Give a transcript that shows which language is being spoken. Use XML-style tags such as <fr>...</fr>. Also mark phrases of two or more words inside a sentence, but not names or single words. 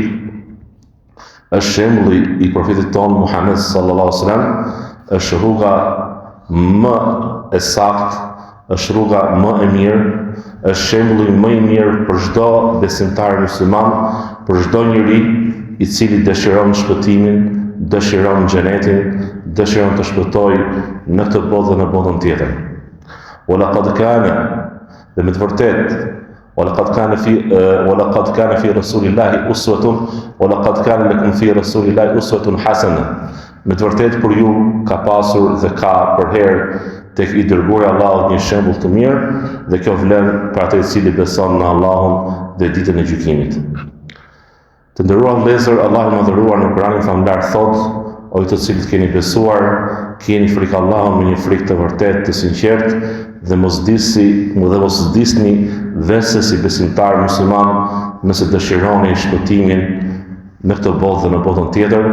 <sq>Është shembulli i profetit ton Muhammed</sq> <ar>صلى الله عليه وسلم,</ar> <sq>është rruga më e saktë, është rruga më e mirë, është shembulli më i mirë për çdo besimtar musliman, për çdo njeri i cili dëshiron shpëtimin, dëshiron xhenetin, dëshiron të shpëtojë në këtë botë dhe në botën tjetër.</sq> <ar>ولقد كان,</ar> <sq>dhe me të vërtetë,</sq> <ar>ولقد كان في رسول الله أسوة ولقد كان لكم في رسول الله أسوة حسنة.</ar> <sq>Me të vërtetë për ju ka pasur dhe ka për herë tek i dërguari Allahut një shembull të mirë, dhe kjo vlen për atë i cili beson në Allahun dhe ditën e gjykimit. Të nderuar vëllezër, Allahu i madhëruar në Kur'anin famlar thotë: o ju të cilët keni besuar, keni frikë Allahun me një frikë të vërtetë, të sinqertë, dhe mos disni vese si besimtar musliman nëse dëshironi shpëtimin në këtë botë dhe në botën tjetër.</sq>